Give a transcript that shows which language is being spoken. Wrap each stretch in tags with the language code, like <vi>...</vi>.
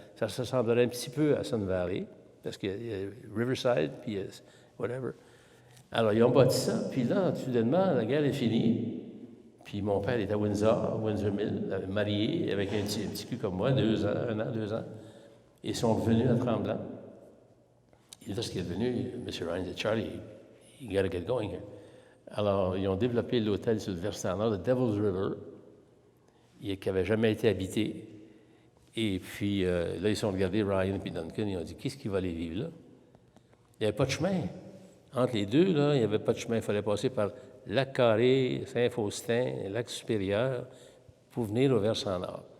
<fr>Ça ressemblerait un petit peu à Sun Valley, parce qu'il y a Riverside, puis whatever. Alors, ils ont bâti ça, puis là, soudainement, la guerre est finie. Puis mon père était à Windsor Mill, marié, avec un petit cul comme moi, 2 ans, 1 an, 2 ans. Ils sont revenus à Tremblant. Et là, ce qui est devenu, M.</fr> <en>Ryan dit, Charlie, you got to get going here.</en> <fr>Alors, ils ont développé l'hôtel sur le versant nord de Devil's River, qui n'avait jamais été habité. Et puis, là, ils sont regardés, Ryan et Duncan, ils ont dit, qu'est-ce qui va aller vivre là? Il n'y avait pas de chemin. Entre les deux, là, il n'y avait pas de chemin. Il fallait passer par Lac-Carré, Saint-Faustin, Lac-Supérieur, pour venir au versant nord.</fr>